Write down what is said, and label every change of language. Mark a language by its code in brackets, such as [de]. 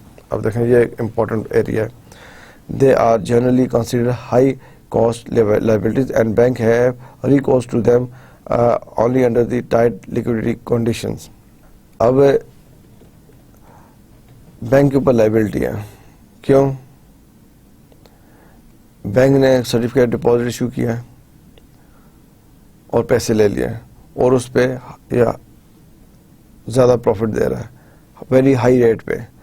[ur] اب دیکھیں یہ ایک important area ہے. [en] They are generally considered high cost liabilities and bank have recourse to them only under the tight liquidity conditions. [ur] اب bank کے اوپر لائبلٹی ہے. کیوں؟ بینک نے سرٹیفکیٹ ڈپازٹ ایشو کیا ہے اور پیسے لے لیے اور اس پہ زیادہ پروفٹ دے رہا ہے ویری ہائی ریٹ پہ.